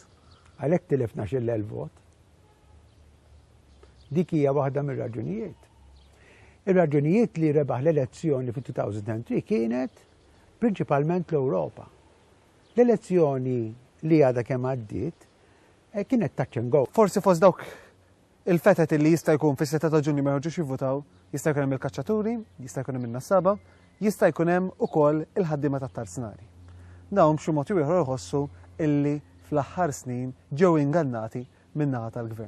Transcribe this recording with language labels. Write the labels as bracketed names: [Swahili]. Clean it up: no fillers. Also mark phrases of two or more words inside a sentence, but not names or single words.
[Maltese] Għalhekk tilefna x'il vot. Dik hija waħda mir-raġunijiet. Ir-raġunijiet li rebaħ l-elezzjoni fi 2003 kienet prinċipalment l-Ewropa. L-elezzjoni li għadha kemm għaddiet kienet [English] touch and go. [Maltese] Forsi fost dawk il-fetet li jista' jkun fis-6 ta' Ġunju ma jħorġux jivvutaw, jista' jkun hemm il-kaċċaturi, jista' jkun hemm in-nassaba, jista' jkun hemm ukoll il-ħaddiema tat-tarsinari. Dawn b'xi mod ieħor iħossu illi fl-aħħar snin ġew ingannati min-naħa tal-gvern.